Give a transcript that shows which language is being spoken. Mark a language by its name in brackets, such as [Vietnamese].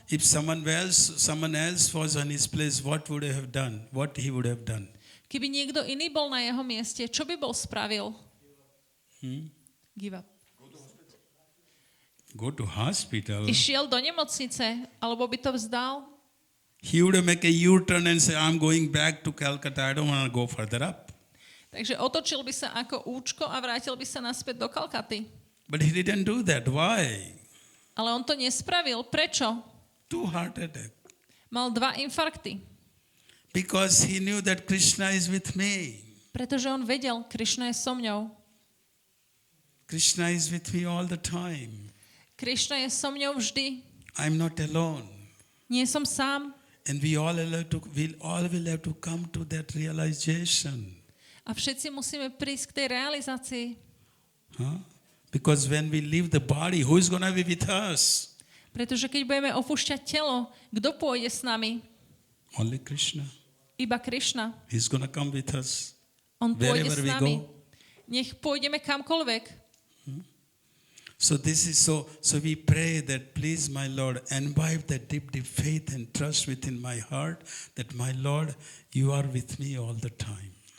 [English] If someone else was on his place, what would he have done? What he would have done? [Slovak] Keby niekto iný bol na jeho mieste, čo by bol spravil? [English] Give up. Go to hospital. [Slovak] Išiel do nemocnice, alebo by to vzdal? [English] He would make a U-turn and say, I'm going back to Calcutta. I don't want to go further up. [Slovak] Takže otočil by sa ako účko a vrátil by sa naspäť do Kalkaty. [English] But he didn't do that. Why? [Slovak] Ale on to nespravil. Prečo? [English] 2 heart attack. [Slovak] Mal 2 infarkty. [English] Because he knew that Krishna is with me. [Slovak] Pretože on vedel, Krišna je so mňou. [English] Krishna is with me all the time. [Slovak] Krišna je so mňou vždy. [English] I'm not alone. [Slovak] Nie som sám. [English] And we all will have to come to that realization. [Slovak] A všetci musíme prísť k tej realizácii. Huh? [English] Because when we leave the body, who is going to be with us? [Slovak] Pretože keď budeme opúšťať telo, kto pôjde s nami? [English] Only Krishna. [Slovak] Iba Krišna. [English] He's going to come with us. [Slovak] On pôjde [English] Wherever [Slovak] s [English] we [Slovak] nami. [English] go. [Slovak] Nech pôjdeme kamkoľvek. [English] So this is so we pray that please my Lord imbibe that deep faith and trust within my heart that my Lord you are with me all the time.